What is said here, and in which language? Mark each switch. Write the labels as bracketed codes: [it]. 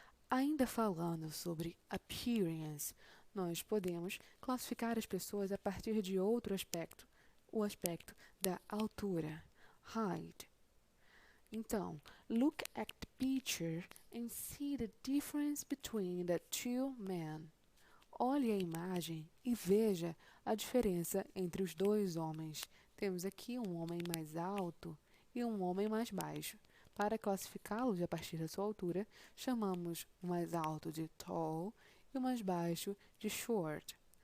[pt] Ainda falando sobre appearance, nós podemos classificar as pessoas a partir de outro aspecto, o aspecto da altura, height. [en] Então, look at the picture and see the difference between the two men. [pt] Olhe a imagem e veja a diferença entre os dois homens. Temos aqui um homem mais alto e um homem mais baixo. Para classificá-los a partir da sua altura, chamamos o mais alto de tall e o mais baixo de short.